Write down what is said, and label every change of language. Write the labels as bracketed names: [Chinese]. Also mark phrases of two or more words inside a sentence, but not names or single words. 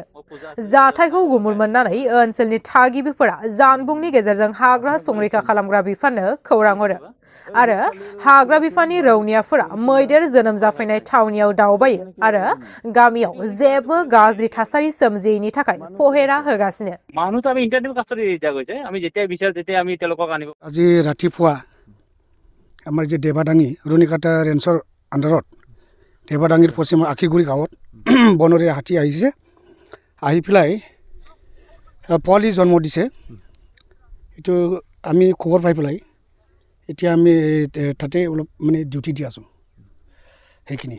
[Bodo] जाथायखौ गुमुर मोननानै ओनसोलनि थागिबिफोरा जानबुंनि गेजेरजों हाग्रा संरैखा खालामग्रा बिफाननो खौरां हरो आरो हाग्रा बिफाननि रौनियाफोरा मैदेर जोनोम जाफैनाय थावनियाव दावबायो आरो गामियाव जेबो गाज्रि थासारि सोमजियैनि थाखाय पहेरा होगासिनो। [Assamese] মানুহ তো আমি ইন্টাৰনেট কাষ্টডি দিয়া গৈছে আমি যেতিয়া বিচাৰ তেতিয়া আমি তেওঁলোকক আনিব আজি ৰাতিপুৱা আমাৰ যে দেৱাদাঙি ৰুণিকাটা ৰেঞ্চৰ আণ্ডাৰত দেৱাদাঙিৰ পশ্চিমৰ আখিগুৰি গাঁৱত বনৰীয়া হাতী আহিছে আহি পেলাই পোৱালি জন্ম দিছে এইটো আমি খবৰ পাই পেলাই এতিয়া আমি তাতে অলপ মানে ডিউটি দি আছোঁ সেইখিনি